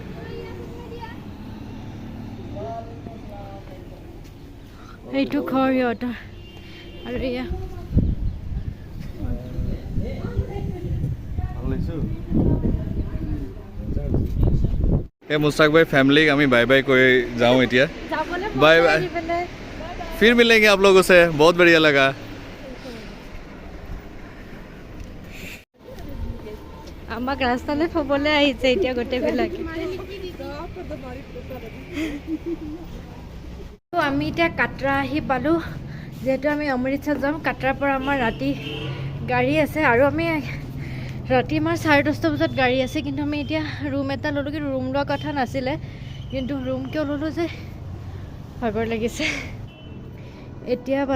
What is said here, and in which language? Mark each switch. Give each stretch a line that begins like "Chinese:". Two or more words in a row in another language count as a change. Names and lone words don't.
Assamese: এইটো ঘৰ সিহঁতৰ আৰু এয়া এই মুস্তাক ভাই फैमिली আমি
English: bye bye
Assamese: কৰি যাওঁ এতিয়া
English: bye bye
Hindi: फिर मिलेंगे आप लोगों से बहुत बढ़िया लगा
Assamese: আমাক ৰাস্তালৈ থ'বলৈ আহিছে এতিয়া গোটেইবিলাকে আমি এতিয়া কাটৰা আহি পালোঁ যিহেতু আমি অমৃতসৰ যাম কাটৰাৰ পৰা আমাৰ ৰাতি গাড়ী আছে আৰু আমি ৰাতি আমাৰ 10:30 বজাত গাড়ী আছে কিন্তু আমি এতিয়া ৰুম এটা ল'লোঁ কিন্তু ৰুম লোৱা কথা নাছিলে কিন্তু ৰুম কিয় ল'লোঁ যে ভাগৰ লাগিছে এতিয়া